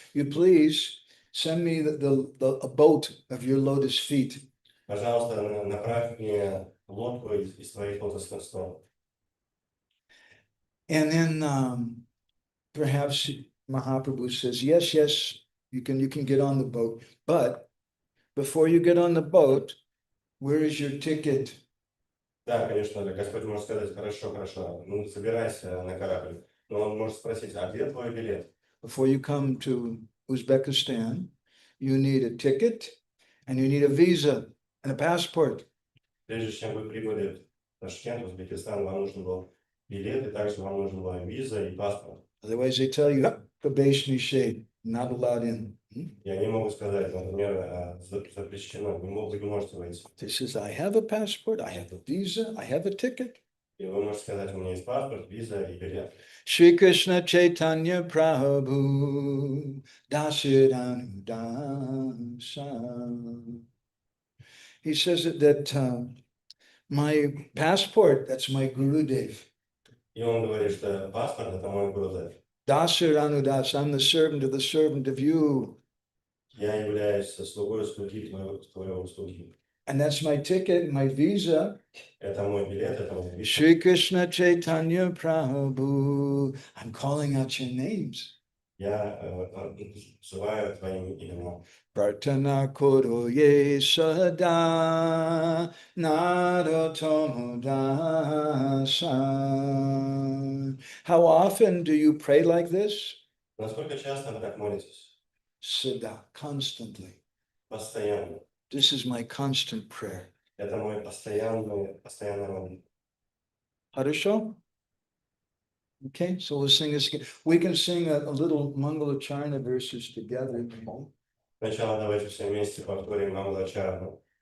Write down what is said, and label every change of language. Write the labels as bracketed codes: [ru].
[en] You please send me a boat of your lotus feet. [ru] Пожалуйста, направь мне лодку из твоих лотосных стоп. [en] And then perhaps Mahaprabhu says, yes, you can get on the boat. But before you get on the boat, where is your ticket? [ru] Да, конечно, Господь может сказать, хорошо, ну собирайся на корабль. Но он может спросить, а где твой билет? [en] Before you come to Uzbekistan, you need a ticket and you need a visa and a passport. [ru] Прежде чем вы прибыли в Ташкент, в Узбекистан, вам нужен был билет, и также вам нужна была виза и паспорт. [en] Otherwise, they tell you, probation shade, not allowed in. [ru] И они могут сказать, например, запрещено, вы не можете войти. [en] He says, I have a passport, I have a visa, I have a ticket. [ru] И вы можете сказать, у меня есть паспорт, виза и билет. [bn] Shri Krishna Chaitanya Prabhu Dasiranu Dasa. [en] He says that my passport, that's my Gurudev. [ru] И он говорит, что паспорт это мой Гурудев. [en] Dasiranu Das, I'm the servant of you. [ru] Я являюсь слугой слуги твоего слуги. [en] And that's my ticket, my visa. [ru] Это мой билет, это мой виза. [bn] Shri Krishna Chaitanya Prabhu. [en] I'm calling out your names. [ru] Я называю твоим именем. [bn] Pratana koro ye sada narotomo dasa. [en] How often do you pray like this? [ru] Насколько часто вы так молитесь? [en] Sada, constantly. [ru] Постоянно. [en] This is my constant prayer. [ru] Это мой постоянная молитва. Harisho? [en] Okay, so we'll sing this again. We can sing a little Mangalacharna verses together. [ru] Сначала давайте все вместе повторим Мангалачарну.